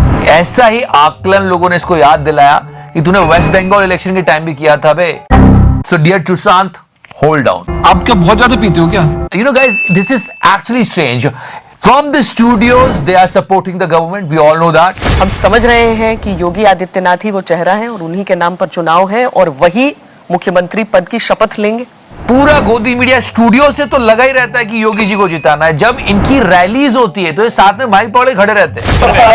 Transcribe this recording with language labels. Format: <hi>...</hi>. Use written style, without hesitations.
<hi>ऐसा ही आकलन लोगों ने इसको याद दिलाया कि तूने वेस्ट बंगाल इलेक्शन के टाइम भी किया था बे।</hi> <en>So dear Sushant, hold down.</en> <hi>आप क्या बहुत ज्यादा पीते हो क्या?</hi> <en>You know guys, this is actually strange. From the studios, they are supporting the government. We all know that.</en> <hi>हम समझ रहे हैं कि योगी आदित्यनाथ ही वो चेहरा है और उन्हीं के नाम पर चुनाव है और वही मुख्यमंत्री पद की शपथ लेंगे। पूरा गोदी मीडिया स्टूडियो से तो लगा ही रहता है कि योगी जी को जिताना है। जब इनकी रैलीज होती है तो ये साथ में माइक पकड़े खड़े रहते हैं।</hi>